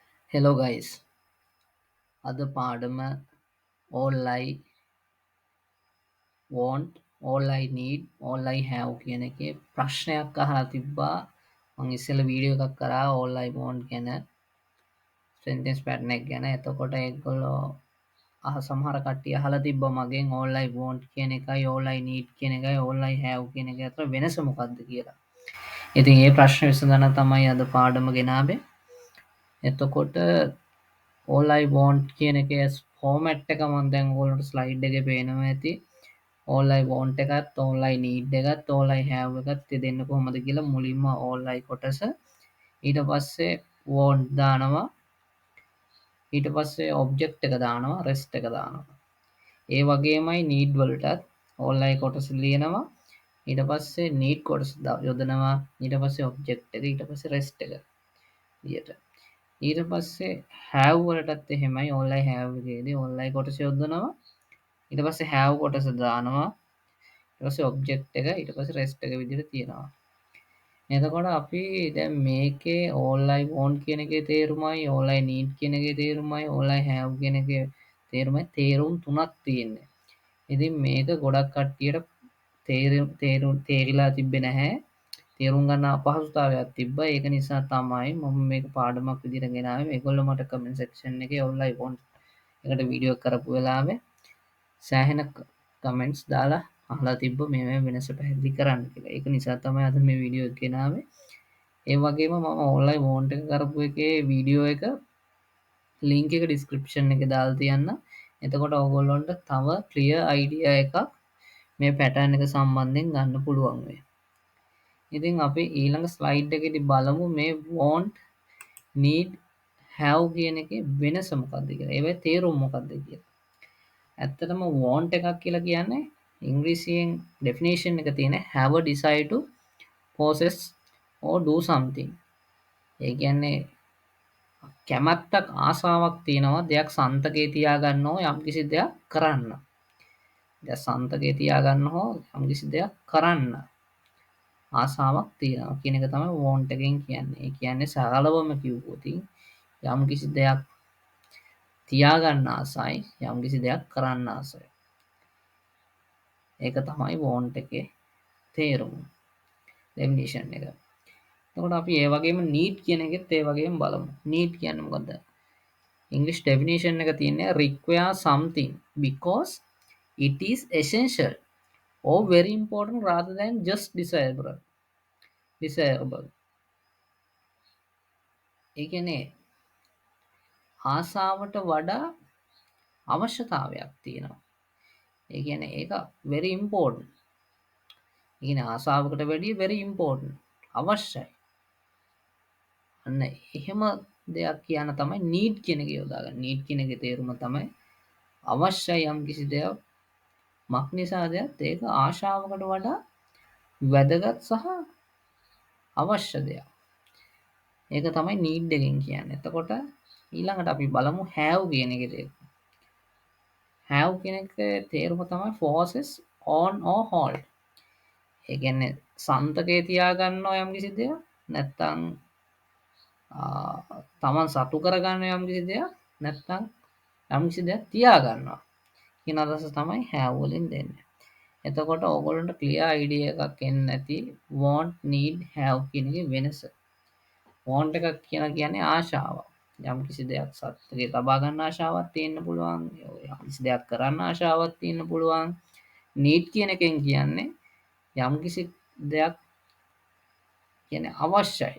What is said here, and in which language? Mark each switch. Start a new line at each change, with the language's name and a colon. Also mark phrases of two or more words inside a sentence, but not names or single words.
Sinhala: Hello guys. අද පාඩම
English: all I want, all I need, all I have
Sinhala: කියන එකේ ප්‍රශ්නයක් අහලා තිබ්බා. මම ඉස්සෙල්ලා වීඩියෝ එකක් කරා
English: all I want
Sinhala: ගැන
English: sentence pattern
Sinhala: එක ගැන. එතකොට ඒගොල්ලෝ සමහර කට්ටිය අහලා තිබ්බා මගෙන්
English: all I want
Sinhala: කියන එකයි
English: all I need
Sinhala: කියන එකයි
English: all I have
Sinhala: කියන එක අතර වෙනස මොකක්ද කියලා. ඉතින් මේ ප්‍රශ්න විසඳන තමයි අද පාඩම ගෙනාවේ. එතකොට
English: all I want
Sinhala: කියන එකේ ෆෝමැට් එක මම දැන් ඔයගොල්ලන්ට ස්ලයිඩ් එකේ පේනවා ඇති.
English: all I want
Sinhala: එකත්
English: all I need
Sinhala: එකත්
English: all I have
Sinhala: එකත් දෙන්න කොහොමද කියලා මුලින්ම
English: all I
Sinhala: කොටස ඊට පස්සේ want දානවා ඊට පස්සේ object එක දානවා rest එක දානවා. ඒ වගේමයි need වලටත්
English: all I
Sinhala: කොටස ලියනවා ඊට පස්සේ need කොටස යොදනවා ඊට පස්සේ object එක ඊට පස්සේ rest එක විදියට. ඊට පස්සේ have වලටත් එහෙමයි
English: all I have
Sinhala: එකේදී
English: all I
Sinhala: කොටස යොදනවා ඊට පස්සේ have කොටස දානවා ඊට පස්සේ object එක ඊට පස්සේ rest එක විදිහට තියෙනවා. එතකොට අපි දැන් මේකේ
English: all I want
Sinhala: කියන එකේ තේරුමයි
English: all I need
Sinhala: කියන එකේ තේරුමයි
English: all I have
Sinhala: කියන එකේ තේරුමයි තේරුම් තුනක් තියෙන්නේ. ඉතින් මේක ගොඩක් කට්ටියට තේරිලා තිබ්බේ නැහැ. තේරුම් ගන්න අපහසුතාවයක් තිබ්බා. ඒක නිසා තමයි මම මේක පාඩමක් විදිහට ගෙනාවේ. මේගොල්ලෝ මට
English: comment section
Sinhala: එකේ
English: all I want
Sinhala: එකට වීඩියෝ කරපු වෙලාවේ සෑහෙන කමෙන්ට්ස් දාලා අහලා තිබ්බ මේ වෙනස පැහැදිලි කරන්න කියලා. ඒක නිසා තමයි අද මේ වීඩියෝ එක ගෙනාවේ. ඒ වගේම මම
English: all I want
Sinhala: එක කරපු එකේ වීඩියෝ එක link එක description එකේ දාලා තියන්න. එතකොට ඔයගොල්ලන්ට තව
English: clear idea
Sinhala: එකක් මේ pattern එක සම්බන්ධයෙන් ගන්න පුළුවන් වෙයි. ඉතින් අපි ඊළඟ ස්ලයිඩ් එකේදී බලමු මේ
English: want need have
Sinhala: කියන එකේ වෙනස මොකක්ද කියලා. ඒවැ තේරුම මොකක්ද කියලා. ඇත්තටම want එකක් කියලා කියන්නේ ඉංග්‍රීසියෙන් definition එක තියෙන
English: have a desire to possess or do something.
Sinhala: ඒ කියන්නේ කැමැත්තක් ආසාවක් තියෙනවා දෙයක් සන්තකේ තියාගන්න ඕ යම්කිසි දෙයක් කරන්න. දැන් සන්තකේ තියාගන්න හෝ යම්කිසි දෙයක් කරන්න ආසාවක් තියෙනවා කියන එක තමයි want එකෙන් කියන්නේ. ඒ කියන්නේ සරලවම කිව්වොත් යම්කිසි දෙයක් තියාගන්න ආසයි යම්කිසි දෙයක් කරන්න ආසයි. ඒක තමයි want එකේ තේරුම. definition එක. එතකොට අපි ඒ වගේම need කියන එකෙත් ඒ වගේම බලමු. need කියන්නේ මොකද්ද? English definition එක තියෙන්නේ
English: require something because it is essential or very important rather than just desirable. desirable.
Sinhala: ඒ කියන්නේ ආසාවට වඩා අවශ්‍යතාවයක් තියෙනවා. ඒ කියන්නේ ඒක
English: very important.
Sinhala: ඒ කියන්නේ ආසාවකට වැඩිය
English: very important.
Sinhala: අවශ්‍යයි. අන්න එහෙම දෙයක් කියන තමයි need කියන එක යොදාගන්නේ. need කියන එකේ තේරුම තමයි අවශ්‍යයි යම් කිසි දෙයක් මක් නිසාද ඒක ආශාවකට වඩා වැදගත් සහ අවශ්‍ය දෙයක්. ඒක තමයි need එකෙන් කියන්නේ. එතකොට ඊළඟට අපි බලමු have කියන එකේ තේරුම. have කියන එකේ තේරුම තමයි
English: forces on or hold.
Sinhala: ඒ කියන්නේ සන්තකේ තියාගන්නවා යම් කිසි දෙයක් නැත්තම් තමන් සතු කරගන්න යම් කිසි දෙයක් නැත්තම් යම් කිසි දෙයක් තියාගන්නවා කියන අදහස තමයි have වලින් දෙන්නේ. එතකොට ඕගොල්ලන්ට
English: clear idea
Sinhala: එකක් එන්නේ නැති
English: want need have
Sinhala: කියන එකේ වෙනස. want එකක් කියන්නේ ආශාව. යම් කිසි දෙයක් සත්‍යයේ ලබා ගන්න ආශාවක් තියෙන්න පුළුවන්. යම් කිසි දෙයක් කරන්න ආශාවක් තියෙන්න පුළුවන්. need කියන එකෙන් කියන්නේ යම් කිසි දෙයක් කියන්නේ අවශ්‍යයි.